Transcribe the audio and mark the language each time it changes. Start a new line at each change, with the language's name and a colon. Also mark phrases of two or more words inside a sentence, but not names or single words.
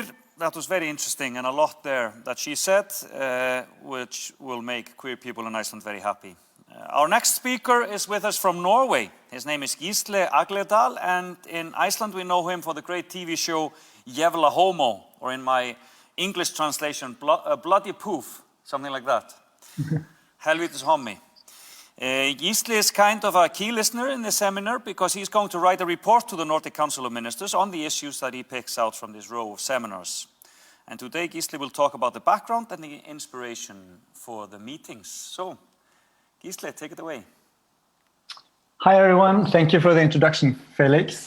English: That was very interesting and a lot there that she said, which will make queer people in Iceland very happy. Our next speaker is with us from Norway. His name is Gísli Agledal, and in Iceland we know him for the great TV show Jævla Homo, or in my English translation, Bloody Poof, something like that.
Icelandic: Helvítis Hommi.
English: Gisli is kind of a key listener in the seminar because he's going to write a report to the Nordic Council of Ministers on the issues that he picks out from this row of seminars. And today Gisli will talk about the background and the inspiration for the meetings. So, Gisli, take it away. Hi everyone, thank you for the introduction, Felix.